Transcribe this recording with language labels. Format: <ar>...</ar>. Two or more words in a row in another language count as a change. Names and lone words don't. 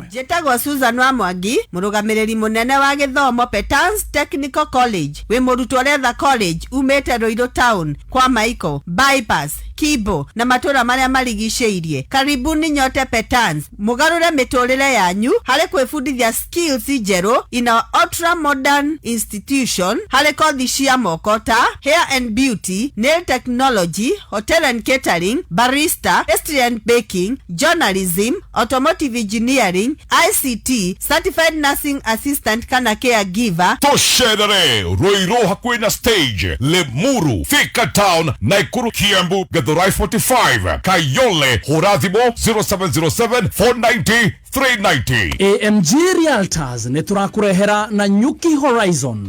<ki>Njĩtagwo Susan wa Mwangi, mũrũgamĩrĩri mũnene wa gĩthomo Petans Technical College. Wĩ mũrutwo ũretha college umĩte Ruiru Town kwa Michael, Bypass, Kibo na matũra marĩa marigicĩirie.</ki> <sw>Karibuni nyote</sw> <en>Petans,</en> <ki>mũgarũre mĩtũrĩre yanyu harĩ kwĩbundithia</ki> <en>skills njerũ in our ultra modern institution</en> <ki>harĩ kothi cia moko ta</ki> <en>hair and beauty, nail technology, hotel and catering, barista, pastry and baking, journalism, automotive engineering, ICT, certified nursing assistant kana caregiver.</en> <ki>Tosherere Ruiru hakuhi na stage, Limuru, Thika Town, Nakuru, Kiambu, Githurai 45, Kayole, Horathimo 0707 490 390. AMG Realtors ni turakurehera na Nyuki Horizon.</ki>